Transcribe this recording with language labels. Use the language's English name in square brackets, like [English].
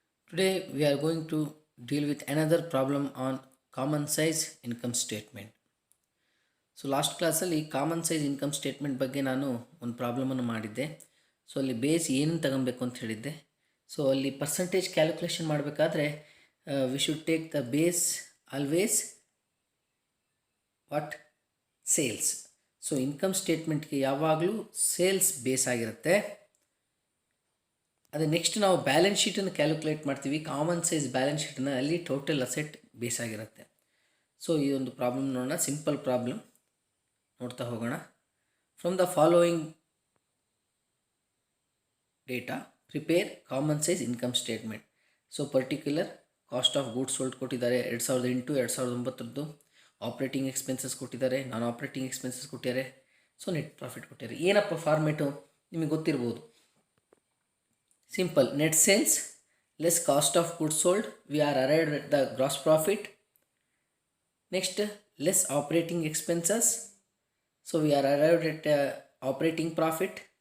[English] Today we are going to deal with another problem on common size income statement. [Kannada] So last ಕ್ಲಾಸಲ್ಲಿ common size income statement ಬಗ್ಗೆ ನಾನು ಒಂದು ಪ್ರಾಬ್ಲಮನ್ನು ಮಾಡಿದ್ದೆ. So ಅಲ್ಲಿ base ಏನು ತಗೊಬೇಕು ಅಂತ ಹೇಳಿದ್ದೆ. ಸೊ ಅಲ್ಲಿ ಪರ್ಸಂಟೇಜ್ ಕ್ಯಾಲ್ಕುಲೇಷನ್ ಮಾಡಬೇಕಾದ್ರೆ [English] We should take the base always what sales. [Kannada] So income ಸ್ಟೇಟ್ಮೆಂಟ್ಗೆ ಯಾವಾಗಲೂ ಸೇಲ್ಸ್ ಬೇಸ್ ಆಗಿರುತ್ತೆ. ಅದೇ ನೆಕ್ಸ್ಟ್ ನಾವು ಬ್ಯಾಲೆನ್ಸ್ ಶೀಟನ್ನು ಕ್ಯಾಲ್ಕುಲೇಟ್ ಮಾಡ್ತೀವಿ. ಕಾಮನ್ ಸೈಜ್ ಬ್ಯಾಲೆನ್ಸ್ ಶೀಟನ್ನು ಅಲ್ಲಿ ಟೋಟಲ್ ಅಸೆಟ್ ಬೇಸ್ ಆಗಿರುತ್ತೆ. ಸೊ ಈ ಒಂದು ಪ್ರಾಬ್ಲಮ್ ನೋಡೋಣ. ಸಿಂಪಲ್ ಪ್ರಾಬ್ಲಮ್ ನೋಡ್ತಾ ಹೋಗೋಣ. [English] From the following data prepare common size income statement. [Kannada] So particular cost of goods sold ಕೊಟ್ಟಿದ್ದಾರೆ 2008 2009. ಆಪ್ರೇಟಿಂಗ್ ಎಕ್ಸ್ಪೆನ್ಸಸ್ ಕೊಟ್ಟಿದ್ದಾರೆ, ನಾನ್ ಆಪ್ರೇಟಿಂಗ್ ಎಕ್ಸ್ಪೆನ್ಸಸ್ ಕೊಟ್ಟಿದ್ದಾರೆ. ಸೊ ನೆಟ್ ಪ್ರಾಫಿಟ್ ಕೊಟ್ಟಿದ್ದಾರೆ. ಏನಪ್ಪ ಫಾರ್ಮೇಟು ನಿಮಗೆ ಗೊತ್ತಿರ್ಬೋದು. [English] Simple, net sales less cost of goods sold, we are arrived at the gross profit. Next, less operating expenses, so we are arrived at operating profit.